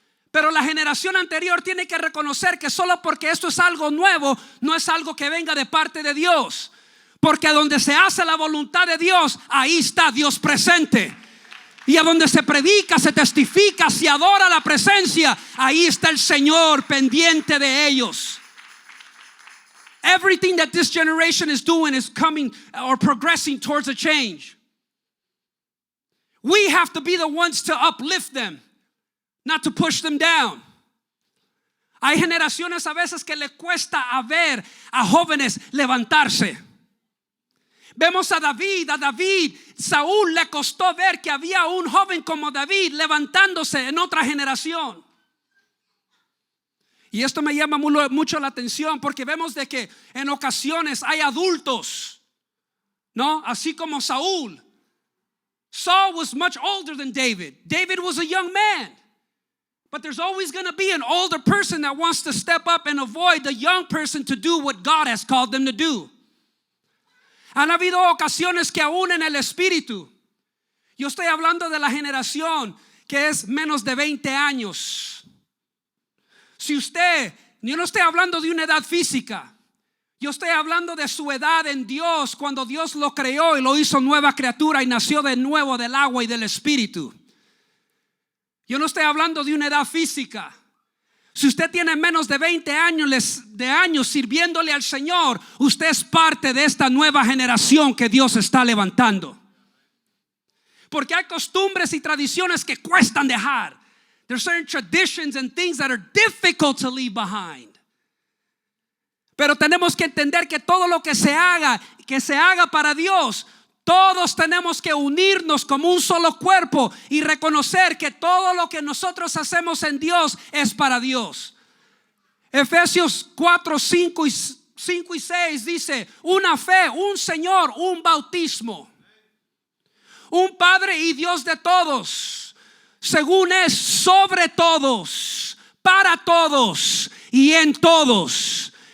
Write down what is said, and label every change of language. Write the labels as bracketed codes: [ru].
[es] Pero la generación anterior tiene que reconocer que solo porque esto es algo nuevo, no es algo que venga de parte de Dios. Porque donde se hace la voluntad de Dios, ahí está Dios presente. Y a donde se predica, se testifica, se adora la presencia, ahí está el Señor pendiente de ellos. [en] Everything that this generation is doing is coming or progressing towards a change. We have to be the ones to uplift them, not to push them down. [es] Hay generaciones a veces que le cuesta a ver a jóvenes levantarse. Vemos a David, Saúl le costó ver que había un joven como David levantándose en otra generación. Y esto me llama mucho la atención porque vemos de que en ocasiones hay adultos, ¿no? Así como Saúl. [en] Saul was much older than David. David was a young man. But there's always going to be an older person that wants to step up and avoid the young person to do what God has called them to do. [es] Han habido ocasiones que aún en el espíritu, yo estoy hablando de la generación que es menos de 20 años. Si usted, yo no estoy hablando de una edad física, yo estoy hablando de su edad en Dios cuando Dios lo creó y lo hizo nueva criatura y nació de nuevo del agua y del espíritu. Yo no estoy hablando de una edad física. Si usted tiene menos de 20 años sirviéndole al Señor, usted es parte de esta nueva generación que Dios está levantando. Porque hay costumbres y tradiciones que cuestan dejar. [en] There's certain traditions and things that are difficult to leave behind. [es] Pero tenemos que entender que todo lo que se haga para Dios, todos tenemos que unirnos como un solo cuerpo y reconocer que todo lo que nosotros hacemos en Dios es para Dios. Efesios 4, 5 y 6 dice: una fe, un Señor, un bautismo, un Padre y Dios de todos, según es sobre todos, para todos y en todos.